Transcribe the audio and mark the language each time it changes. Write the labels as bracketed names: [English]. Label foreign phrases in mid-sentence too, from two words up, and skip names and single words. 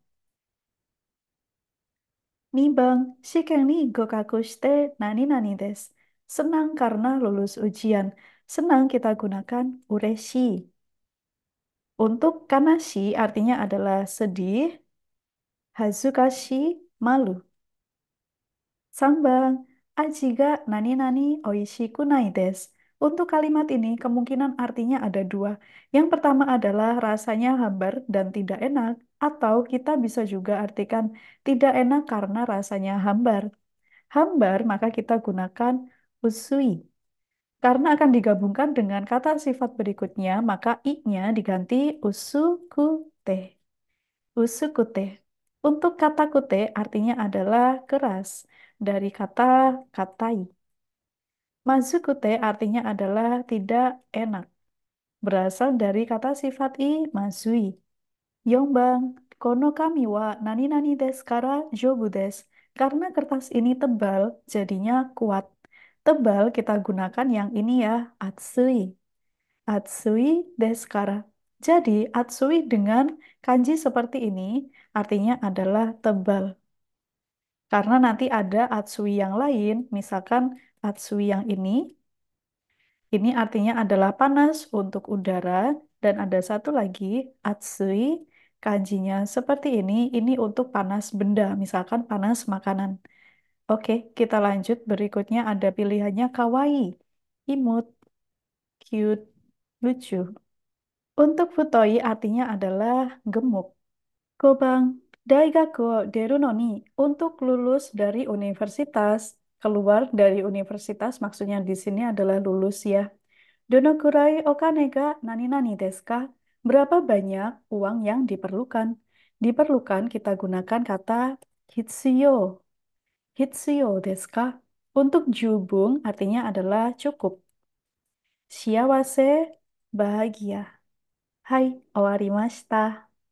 [Japanese] 二番、試験に合格して何々です. [Indonesian] Senang karena lulus ujian. Senang kita gunakan ureshi. Untuk kanashi artinya adalah sedih, hazukashi, malu. [Japanese] 三番、味が何々おいしくないです. [Indonesian] Untuk kalimat ini kemungkinan artinya ada dua. Yang pertama adalah rasanya hambar dan tidak enak, atau kita bisa juga artikan tidak enak karena rasanya hambar. Hambar maka kita gunakan usui. Karena akan digabungkan dengan kata sifat berikutnya, maka i-nya diganti usukute. Usukute. Untuk kata kute artinya adalah keras dari kata katai. Mazukute artinya adalah tidak enak. Berasal dari kata sifat i mazui. [Japanese] 四番、この紙は何々ですから丈夫です. [Indonesian] Karena kertas ini tebal, jadinya kuat. Tebal kita gunakan yang ini ya, atsui. [Japanese] 厚いですから. [Indonesian] Jadi, atsui dengan kanji seperti ini artinya adalah tebal. Karena nanti ada atsui yang lain, misalkan atsui yang ini artinya adalah panas untuk udara, dan ada satu lagi, atsui, kanjinya seperti ini untuk panas benda, misalkan panas makanan. Oke, kita lanjut. Berikutnya ada pilihannya kawaii, imut, cute, lucu. Untuk futoi artinya adalah gemuk. [Japanese] 五番、大学を出るのに, [Indonesian] untuk lulus dari universitas, keluar dari universitas maksudnya di sini adalah lulus ya. [Japanese] どのくらいお金が何々ですか? [Indonesian] Berapa banyak uang yang diperlukan? Diperlukan kita gunakan kata hitsuyo. [Japanese] 必要ですか? [Indonesian] Untuk jubung artinya adalah cukup. Shiawase, bahagia. [Japanese] はい、終わりました.